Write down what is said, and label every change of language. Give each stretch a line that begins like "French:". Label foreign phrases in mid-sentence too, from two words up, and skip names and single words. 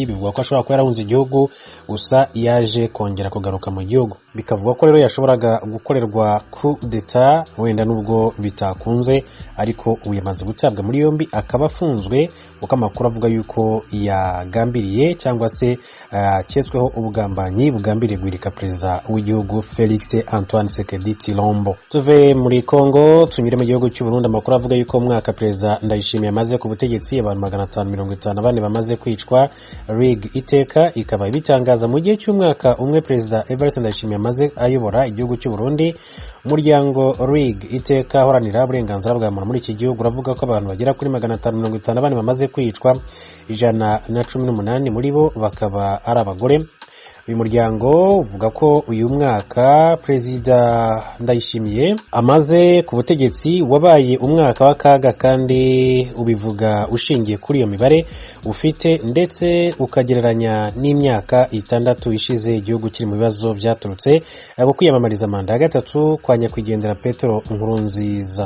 Kinyarwanda: Bivuga ko ashobora kuba yarahunze igihugu, gusa yaje kongera kugaruka mu gihugu. Bikavuga ko rero yashoboraga gukorerwa kudeta wenda nubwo bitakunze, ariko ubu yamaze gutabwa muri yombi akaba afunzwe, kuko amakuru avuga yuko yagambiriye cyangwa se aketsweho ubugambanyi bugambiriye guhirika Perezida w'igihugu Felix Antoine Tshisekedi Tshilombo. Tuve muri Kongo tunyure mu gihugu cy'u Burundi. Amakuru avuga yuko mwaka Perezida Ndayishimiye amaze ku butegetsi, abantu 554 bamaze kwicwa. RIG iteka ikaba ibitangaza mu gihe cy'umwaka umwe Perezida Evariste Ndayishimiye amaze ayobora igihugu cy'u Burundi. Umuryango RIG iteka horanira uburenganzira bwa muntu muri iki gihugu uravuga ko abantu bagera kuri 554 bamaze kwicwa, 118 muri bo bakaba ari abagore. Uyu muryango uvuga ko uyu mwaka Perezida Ndayishimiye amaze ku butegetsi wabaye umwaka w'akaga, kandi ubivuga ushingiye kuri iyo mibare ufite, ndetse ukagereranya n'imyaka 6 ishize igihugu kiri mu bibazo byaturutse ku kwiyamamariza manda ya gatatu kwa nyakwigendera Petero Nkurunziza.